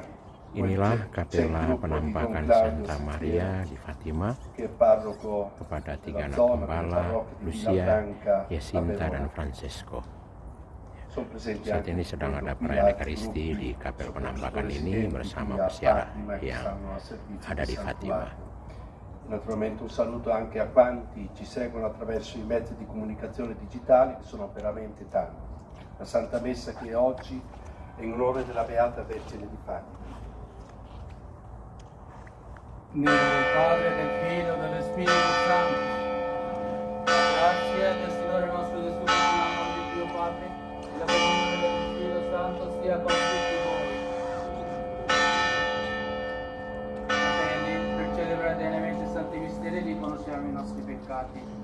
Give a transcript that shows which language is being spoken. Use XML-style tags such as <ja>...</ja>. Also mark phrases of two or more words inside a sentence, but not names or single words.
<id>Inilah kapela penampakan Santa Maria di Fatima kepada 3 anak gembala, Lucia, Jacinta, dan Francesco. Saat ini sedang ada perayaan Ekaristi di kapel penampakan ini bersama peziarah yang ada di Fatima.</id> <it>Naturalmente un saluto anche a quanti ci seguono attraverso i mezzi di comunicazione digitali, che sono veramente tanti. La Santa Messa che oggi è in onore della Beata Vergine di Fatima. Nel nome del Padre, del Figlio e dello Spirito Santo. Grazie del Signore nostro Gesù, nell'amore di Dio Padre, e la comunione dello Spirito Santo sia con tutti voi. Fratelli, per celebrare degnamente i santi misteri riconosciamo i nostri peccati.</it>